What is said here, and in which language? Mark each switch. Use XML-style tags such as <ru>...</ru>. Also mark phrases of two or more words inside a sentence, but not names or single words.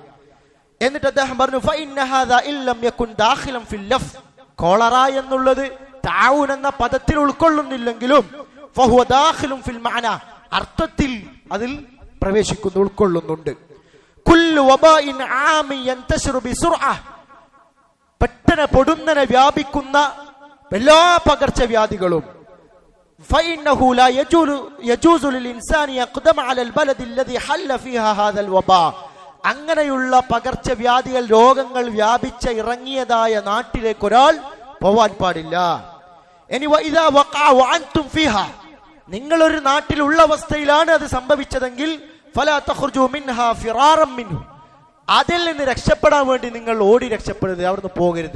<ml>എന്നിട്ട് അദ്ദേഹം പറഞ്ഞു,</ml> <ar>فإن هذا إن لم يكن داخلا في اللفظ,</ar> <ml>കോളറ എന്നുള്ളത് താഊൻ എന്ന പദത്തിൽ ഉൾക്കൊള്ളുന്നില്ലെങ്കിലും</ml> <ar>فهو داخل في المعنى,</ar> <ml>അർത്ഥത്തിൽ അതിൽ പ്രവേശിക്കുന്നു, ഉൾക്കൊള്ളുന്നുണ്ട്.</ml> <ar>كل وباء عام ينتشر بسرعة,</ar> <ml>പെട്ടെന്ന് പൊടുന്നനെ വ്യാപിക്കുന്ന എല്ലാ പകർച്ചവ്യാധികളും.</ml> <ar>فإنه لا يجوز للإنسان يقدم على البلد الذي حل فيها هذا الوباء,</ar> <ml>അങ്ങനെയുള്ള പകർച്ചവ്യാധികൾ, രോഗങ്ങൾ വ്യാപിച്ച ഇറങ്ങിയതായ നാട്ടിലേക്ക് ഒരാൾ പോവാൻ പാടില്ല. ഇനി</ml> <ar>وإذا وقع وأنتم فيها,</ar> <ml>നിങ്ങൾ ഒരു നാട്ടിലുള്ള അവസ്ഥയിലാണ് അത് സംഭവിച്ചതെങ്കിൽ</ml> <ar>فلا تخرجوا منها فرارا منه,</ar> <ml>അതിൽ നിന്ന് രക്ഷപ്പെടാൻ വേണ്ടി നിങ്ങൾ ഓടി രക്ഷപ്പെടരുത്, അവിടുന്ന് പോകരുത്.</ml>